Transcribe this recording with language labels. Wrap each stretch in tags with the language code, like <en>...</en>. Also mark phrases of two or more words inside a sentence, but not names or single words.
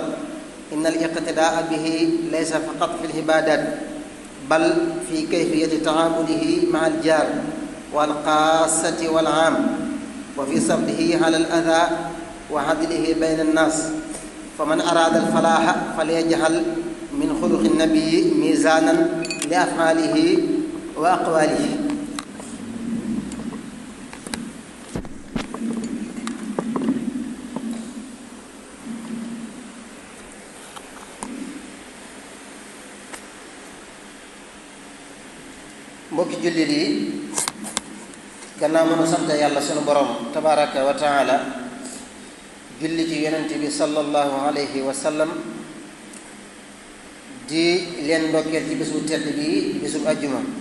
<ar>إن الاقتداء به ليس فقط في العبادات، بل في كيفية تعامله مع الجار والقاصة والعام، وفي صبره على الأذى وعدله بين الناس. فمن أراد الفلاح فليجعل من خلق النبي ميزانا لأفعاله وأقواله.</ar> <wo>mbokki jullit yi, gannaaw mënu sant yàlla sunu borom</wo> <ar>تبارك وتعالى,</ar> <wo>julli ci yonent bi</wo> <ar>صلى الله عليه وسلم,</ar> <wo>di leen ndokkeel ci bisu tedd bi, bisu ajjuma.</wo>